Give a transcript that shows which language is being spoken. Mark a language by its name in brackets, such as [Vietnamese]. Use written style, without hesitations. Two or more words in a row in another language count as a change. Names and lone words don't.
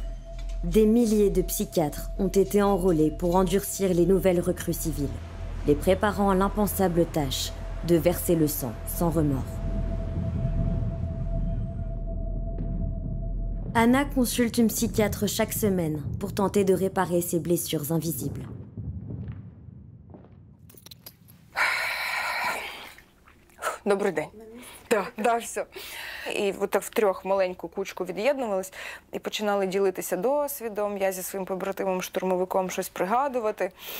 [French] Des milliers de psychiatres ont été enrôlés pour endurcir les nouvelles recrues civiles, les préparant à l'impensable tâche de verser le sang sans remords. Anna consulte une psychiatre chaque semaine pour tenter de réparer ses blessures invisibles. [Ukrainian] Добрий день. Да, все. І от так втрьох маленьку кучку від'єднувались і починали ділитися досвідом, я зі своїм побратимом-штурмовиком щось пригадувати.